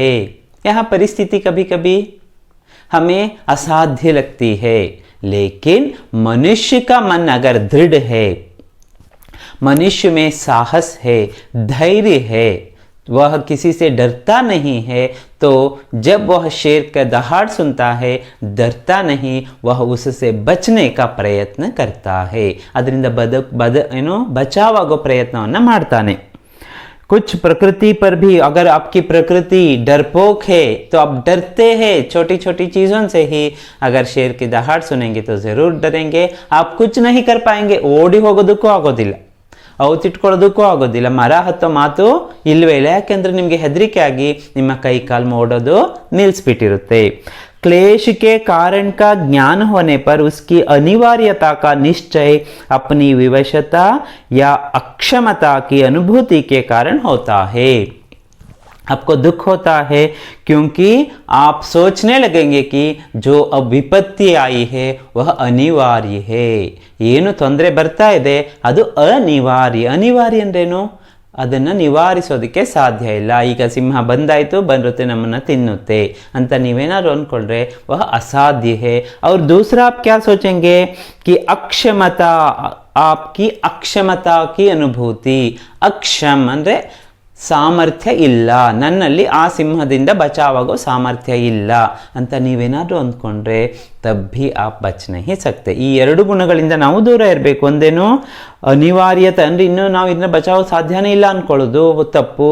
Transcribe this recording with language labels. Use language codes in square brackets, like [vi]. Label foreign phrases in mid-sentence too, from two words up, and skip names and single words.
[hi] यहाँ परिस्थिति कभी कभी हमें असाध्य लगती है, लेकिन मनुष्य का मन अगर दृढ़ है, मनुष्य में साहस है, धैर्य है, वह किसी से डरता नहीं है, तो जब वह शेर का दहाड़ सुनता है, डरता नहीं, वह उससे बचने का प्रयत्न करता है। [kn] ಅದರಿಂದ ಬಚಾವಾಗೋ ಪ್ರಯತ್ನವನ್ನು ಮಾಡ್ತಾನೆ। [hi] कुछ प्रकृति पर भी, अगर आपकी प्रकृति डरपोक है तो आप डरते हैं छोटी छोटी चीजों से ही। अगर शेर की दहाड़ सुनेंगे तो जरूर डरेंगे, आप कुछ नहीं कर पाएंगे, [kn] ಓಡಿ ಹೋಗೋದಕ್ಕೂ ಆಗೋದಿಲ್ಲ, ಔತಿಟ್ಕೊಳ್ಳೋದಕ್ಕೂ ಆಗೋದಿಲ್ಲ, ಮರ ಹತ್ತೋ ಮಾತು ಇಲ್ವೇ ಇಲ್ಲ, ಯಾಕೆಂದ್ರೆ ನಿಮಗೆ ಹೆದರಿಕೆ ಆಗಿ ನಿಮ್ಮ ಕೈ ಕಾಲು ಓಡೋದು ನಿಲ್ಲಿಸ್ಬಿಟ್ಟಿರುತ್ತೆ। [hi] क्लेश के कारण का ज्ञान होने पर उसकी अनिवार्यता का निश्चय अपनी विवशता या अक्षमता की अनुभूति के कारण होता है। आपको दुख होता है क्योंकि आप सोचने लगेंगे कि जो अब विपत्ति आई है वह अनिवार्य है। [kn] ಏನು ತೊಂದರೆ ಬರ್ತಾ ಇದೆ ಅದು ಅನಿವಾರ್ಯ। ಅನಿವಾರ್ಯ ಅಂದ್ರೇನು? ಅದನ್ನು ನಿವಾರಿಸೋದಕ್ಕೆ ಸಾಧ್ಯ ಇಲ್ಲ। ಈಗ ಸಿಂಹ ಬಂದಾಯಿತು, ಬರುತ್ತೆ, ನಮ್ಮನ್ನು ತಿನ್ನುತ್ತೆ ಅಂತ ನೀವೇನಾದ್ರು ಅಂದ್ಕೊಂಡ್ರೆ [hi] वह असाध्य है। और दूसरा आप क्या सोचेंगे कि अक्षमता, आपकी अक्षमता की अनुभूति। [kn] अक्षम ಅಂದರೆ ಸಾಮರ್ಥ್ಯ ಇಲ್ಲ, ನನ್ನಲ್ಲಿ ಆ ಸಿಂಹದಿಂದ ಬಚಾವಾಗೋ ಸಾಮರ್ಥ್ಯ ಇಲ್ಲ ಅಂತ ನೀವೇನಾದರೂ ಅಂದ್ಕೊಂಡ್ರೆ ತಬ್ಬಿ ಆ [hi] बच नहीं सकते। [kn] ಈ ಎರಡು ಗುಣಗಳಿಂದ ನಾವು ದೂರ ಇರಬೇಕು। ಒಂದೇನು ಅನಿವಾರ್ಯತೆ ಅಂದರೆ ಇನ್ನೂ ನಾವು ಇದನ್ನ ಬಚಾವೋ ಸಾಧ್ಯನೇ ಇಲ್ಲ ಅಂದ್ಕೊಳ್ಳೋದು ತಪ್ಪು.